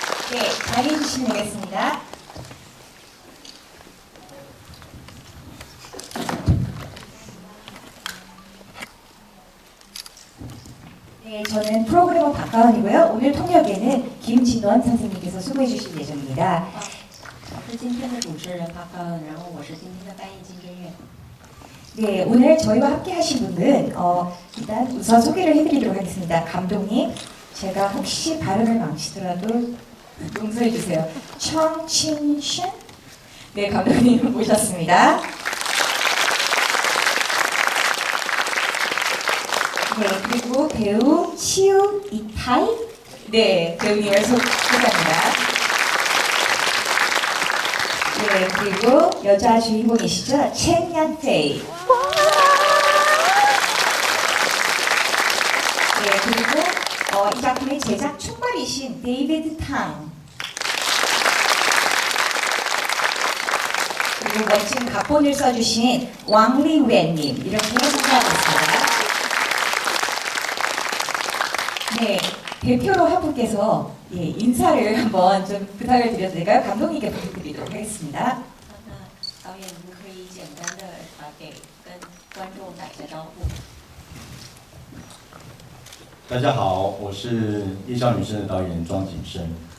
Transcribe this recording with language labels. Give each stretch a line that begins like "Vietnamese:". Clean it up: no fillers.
Korean: 네, 자리해 주시면 되겠습니다. 네, 저는 프로그래머 박가은이고요. 오늘 통역에는 김진원 선생님께서 수고해 주실 예정입니다.
Chinese: 我是今天的主持人帕克恩，然后我是今天的翻译金正月。
Korean: 네, 오늘 저희와 함께 하신 분은 일단 우선 소개를 해드리도록 하겠습니다. 감독님, 제가 혹시 발음을 망치더라도 용서해 주세요. 청칭신? 네, 감독님 모셨습니다. 네, 그리고 배우 치우 이타이? 네, 배우님을 소개합니다. 네, 그리고 여자 주인공이시죠? 첸얀 페이. 네, 그리고 이 작품의 제작 총괄이신 데이비드 탕. 그리고 멋진 각본을 써주신 왕리웬님. 이렇게 소개하고 있습니다. 네, 대표로 한 분께서 인사를 한번 좀 부탁을 드려도 될까요? 감독님께 부탁드리도록 하겠습니다.
Chinese: 那导演，您可以简单的给跟观众打一下招呼。大家好，我是《夜少女生》的导演庄景生。